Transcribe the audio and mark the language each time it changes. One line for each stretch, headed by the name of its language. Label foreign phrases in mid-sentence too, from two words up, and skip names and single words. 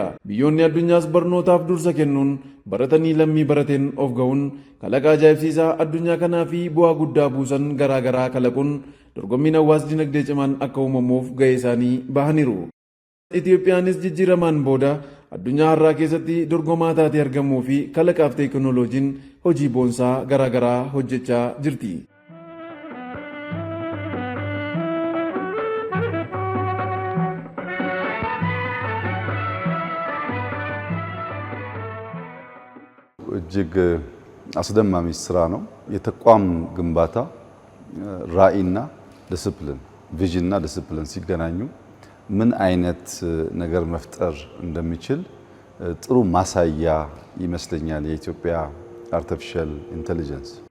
Oromo: Biyyoonni addunyaas barnootaaf dursa kennuun baratanii lammii barateen of ga'uun kalaqaa ajaa'ibsiisaa addunyaa kanaa fi bu'aa guddaa buusan garaagaraa kalaquun dorgommiin hawaas dinagdee cimaan akka uumamuuf ga'ee isaanii bahaniiru. Itiyoophiyaanis jijjiiramaan booda addunyaa har'aa keessatti dorgomaa taatee argamuu fi kalaqaaf teekinooloojiin hojii boonsaa garaagaraa hojjechaa jirti.
Amharic: እጅግ አስደማሚ ስራ ነው። የተቋም ግንባታ ራዕይና ዲሲፕሊን ቪዥንና ዲሲፕሊን ሲገናኙ ምን አይነት ነገር መፍጠር እንደሚችል ጥሩ ማሳያ ይመስለኛል የኢትዮጵያ
English: artificial intelligence።